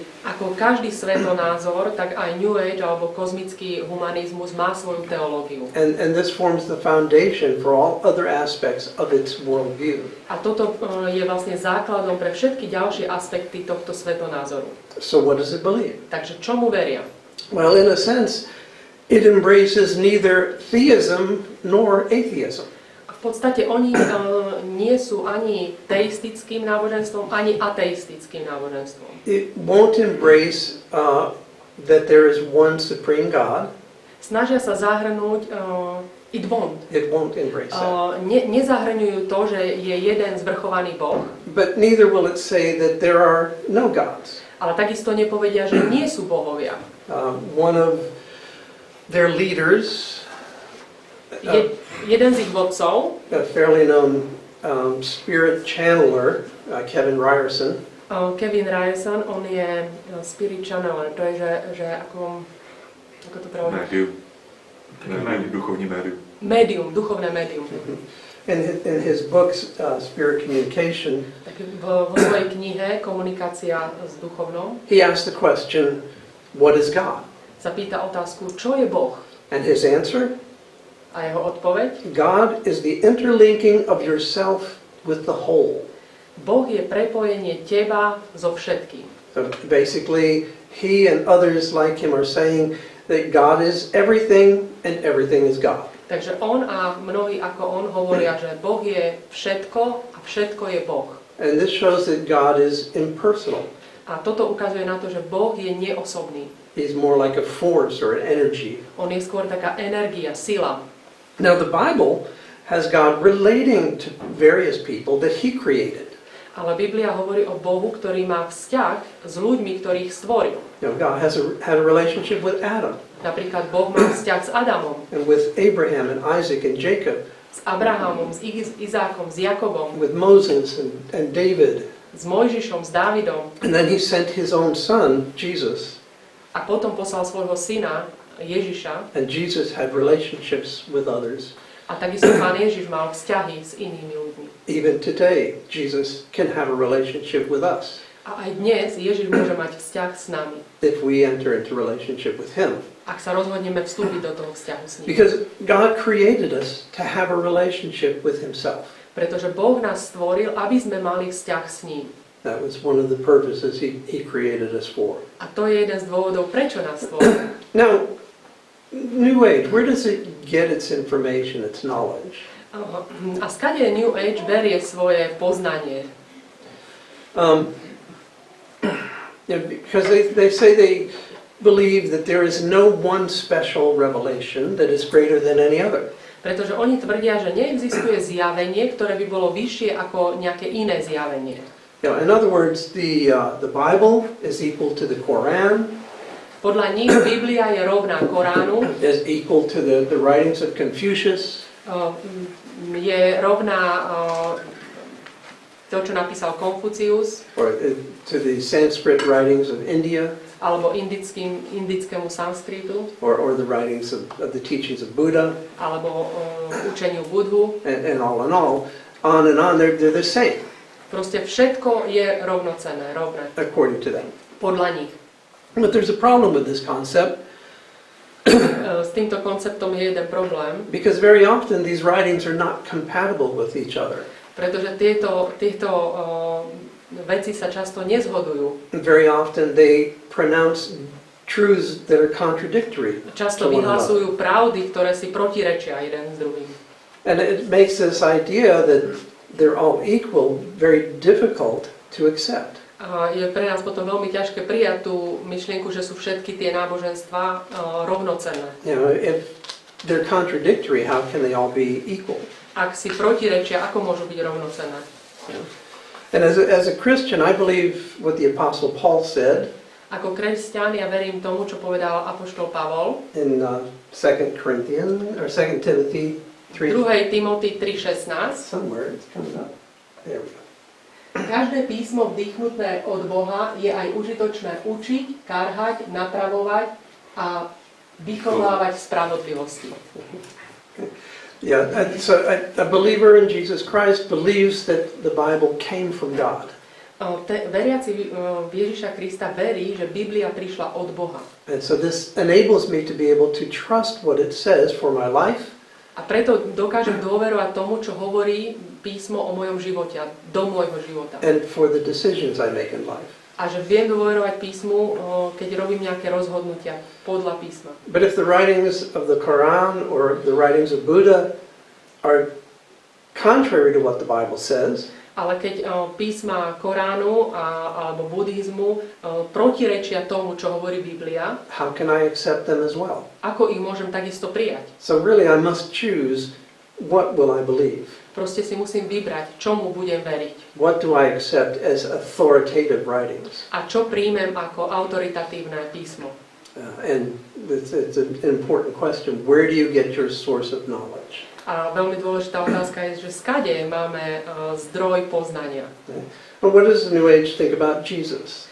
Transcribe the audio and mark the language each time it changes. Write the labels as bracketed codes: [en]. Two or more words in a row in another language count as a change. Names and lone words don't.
[sk] Ako každý svetonázor, tak aj New Age alebo kozmický humanizmus má svoju teológiu. [en] And this forms the foundation for all other aspects of its worldview. [sk] A toto je vlastne základom pre všetky ďalšie aspekty tohto svetonázoru. [en] So what does it believe? [sk] Takže čomu veria? [en] Well, in a sense, it embraces neither theism nor atheism. [sk] V podstate oni nie sú ani teistickým náboženstvom, ani ateistickým náboženstvom. [en] It won't embrace that there is one supreme God. [sk] Snažia sa zahrnúť [en] it won't. It won't embrace that. [sk] Nezahrňujú to, že je jeden zvrchovaný Boh. [en] But neither will it say that there are no gods. [sk] Ale takisto nepovedia, že nie sú bohovia. [en] One of their leaders, [sk] Jeden z ich vodcov, [en] a fairly known spirit channeler, Kevin Ryerson, [sk] Kevin Ryerson, on je [en] spirit channeler, [sk] to je, že ako to pravda? [cs] Médium, duchovní médium. [sk] Médium, duchovné médium. [en] In his books, Spirit Communication, [sk] Tak vo svojej knihe Komunikácia s duchovnou [en] he asked the question, what is God? [sk] sa pýta otázku, čo je Boh? [en] And his answer, [sk] A jeho odpoveď? [en] God is the interlinking of yourself with the whole. [sk] Boh je prepojenie teba so všetkým. [en] So basically, he and others like him are saying that God is everything and everything is God. [sk] Takže on a mnohí ako on hovoria, že Boh je všetko a všetko je Boh. [en] And this shows that God is impersonal. [sk] A toto ukazuje na to, že Boh je neosobný. [en] He's more like a force or an energy. [sk] On je skôr taká energia, sila. [en] Now the Bible has God relating to various people that he created. [sk] Ale Biblia hovorí o Bohu, ktorý má vzťah s ľuďmi, ktorých stvoril. [en] You know, God had a relationship with Adam. [sk] Napríklad Boh má vzťah s Adamom, [en] And with Abraham and Isaac and Jacob. [sk] s Abrahamom, s Izákom, s Jakobom, [en] With Moses and David. [sk] s Mojžišom, s Dávidom. [en] And then he sent his own son, Jesus. [sk] A potom poslal svojho syna, Ježiša. [en] And Jesus had relationships with others. [sk] A takisto Pán Ježiš mal vzťahy s inými ľuďmi. [en] Even today, Jesus can have a relationship with us [sk] A aj dnes Ježiš môže mať vzťah s nami, [en] if we enter into relationship with Him. [sk] ak sa rozhodneme vstúpiť do toho vzťahu s ním. [en] Because God created us to have a relationship with Himself. [sk] Pretože Boh nás stvoril, aby sme mali vzťah s ním. [en] That was one of the purposes He created us for. [sk] A to je jeden z dôvodov, prečo nás stvoril. [en] Now, New Age, where does it get its information, its knowledge? [sk] A skade New Age berie svoje poznanie? [en] Because they say they believe that there is no one special revelation that is greater than any other. [sk] Pretože oni tvrdia, že neexistuje zjavenie, ktoré by bolo vyššie ako nejaké iné zjavenie. [en] In other words, the Bible is equal to the Quran. [sk] Podľa nich Biblia je rovná Koránu, [en] Is equal to the writings of Confucius. [sk] Je rovná to, čo napísal Konfucius, [en] Or to the Sanskrit writings of India. [sk] alebo indickému sanskritu, [en] Or the writings of the teachings of Buddha. [sk] alebo učeniu Budhu. [en] And on and on, they're the same. [sk] Proste všetko je rovnocenné, rovné, [en] According to them. [sk] podľa nich. [en] But there's a problem with this concept. [sk] S týmto konceptom je jeden problém, [en] Because very often these writings are not compatible with each other. [sk] pretože tieto veci sa často nezhodujú. [en] And very often they pronounce truths that are contradictory. [sk] Často vyhlasujú pravdy, ktoré si protirečia jeden s druhým. [en] And it makes this idea that they're all equal very difficult to accept. [sk] A je pre nás potom veľmi ťažké prijať tú myšlienku, že sú všetky tie náboženstvá rovnocenné. [en] If they're contradictory, how can they all be equal? [sk] Ak si protirečia, ako môžu byť rovnocenné? [en] And as a Christian, I believe what the Apostle Paul said [sk] Ako kresťan ja verím tomu, čo povedal apoštol Pavol [en] in 2 Timothy 3. [sk] 2. Timothy 3:16. [en] Somewhere it's coming up. There we go. [sk] Každé písmo vdýchnuté od Boha je aj užitočné učiť, karhať, napravovať a vychovávať v spravodlivosti. [en] Yeah, so a believer in Jesus Christ believes that the Bible came from God. [sk] Veriaci v Ježiša Krista verí, že Biblia prišla od Boha. [en] And so this enables me to be able to trust what it says for my life. [sk] A preto dokážem dôverovať tomu, čo hovorí písmo o mojom živote a do môjho života. [en] And for the decisions I make in life. [sk] A že viem dôverovať písmu, keď robím nejaké rozhodnutia podľa písma. [en] But if the writings of the Quran or the writings of Buddha are contrary to what the Bible says, [sk] Ale keď písma Koránu alebo buddhizmu protirečia tomu, čo hovorí Biblia, [en] how can I accept them as well? [sk] ako ich môžem takisto prijať? [en] So really I must choose what will I believe. [sk] Proste si musím vybrať, čomu budem veriť. [en] What do I accept as authoritative writings? [sk] A čo príjmem ako autoritatívne písmo? [en] And it's an important question. Where do you get your source of knowledge? [sk] A veľmi dôležitá otázka je, že skade máme zdroj poznania. [en] But what does the New Age think about Jesus?